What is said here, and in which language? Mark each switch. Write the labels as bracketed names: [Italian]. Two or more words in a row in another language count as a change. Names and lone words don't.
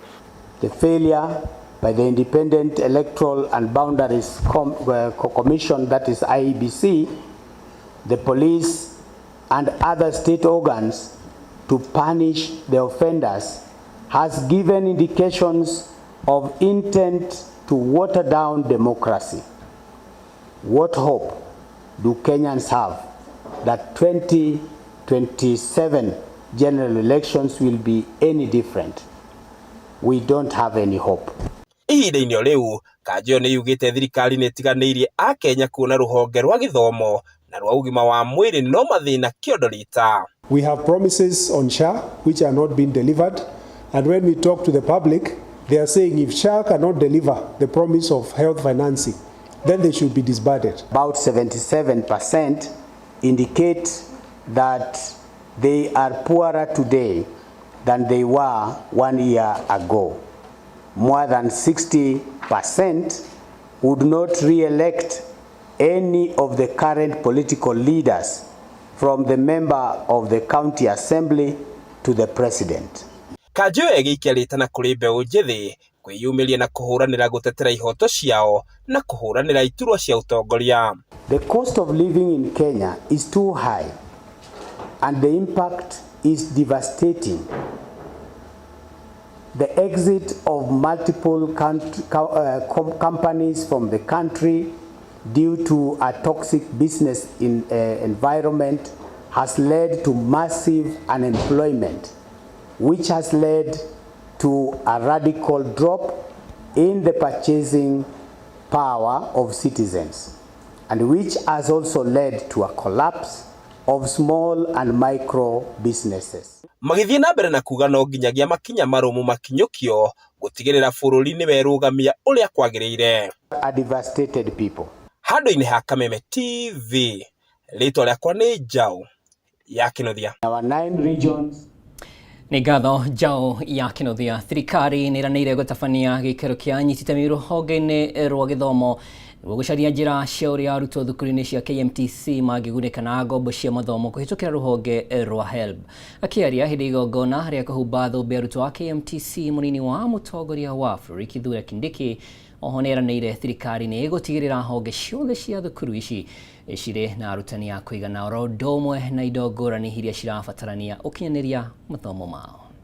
[English] The failure by the Independent Electoral and Boundaries Commission, that is IEBC, the police and other state organs to punish the offenders has given indications of intent to water down democracy. what hope do Kenyans have that 2027 general elections will be any different? We don't have any hope. [Kikuyu] Ihinda-inĩ o rĩu Kanjũ nĩ yugĩte thirikari nĩ ĩtiganĩirie a Kenya kuona rũhonge rwa gĩthomo na rwa ũgima wa mwĩrĩ no mathĩna kĩondo rita. [English] We have promises on SHA which are not being delivered, and when we talk to the public, they are saying if SHA cannot deliver the promise of health financing, then they should be disbanded. About 77% indicate that they are poorer today than they were 1 year ago. More than 60% would not re-elect any of the current political leaders, from the member of the county assembly to the president. [Kikuyu] Kanjũ egĩikia rĩtana kũrĩ mbeũ njĩthĩ kwĩyumĩria na kũhũranĩra gũtetera ihoto ciao na kũhũranĩra iturwa cia ũtongoria. [English] The cost of living in Kenya is too high and the impact is devastating. The exit of multiple companies from the country due to a toxic business environment has led to massive unemployment, which has led to a radical drop in the purchasing power of citizens, and which has also led to a collapse of small and micro businesses. [Kikuyu] Magĩthiĩ na mbere na kuga no nginyagia makinya marũmu makinyũkio gũtigĩrĩra bũrũri nĩ werũgamia ũrĩa kwagĩrĩire. [English] A devastated people. [Kikuyu] Handũ-inĩ ha Kameme TV, rĩtwa rĩakwa nĩ Njaũ ya Kĩnuthia. [English] Our 9 regions. [Kikuyu] Nĩ ngatho Njaũ ya Kĩnuthia. Thirikari nĩ ĩranĩire gũtabania gĩikaro kĩa nyititemi rũhonge-inĩ rwa gĩthomo nĩguo gũcaria njĩra cia ũrĩa arutwo thukuru-inĩ cia KMTC mangĩgunĩka na ngombo cia mathomo kũhĩtũkĩra rũhonge rwa HELB. Akĩaria hĩndĩ igongona rĩa kũhumba thũmbĩ arutwo a KMTC, mũnini wa mũtongoria wa bũrũri Kithure Kindiki oho nĩ eranĩire thirikari nĩ ĩgũtigĩrĩra honge ciothe cia thukuru ici cirĩ na arutani a kũigana oro ũndũ ũmwe na indo ngũrani iria cirabatarania ũkinyanĩria mathomo mao.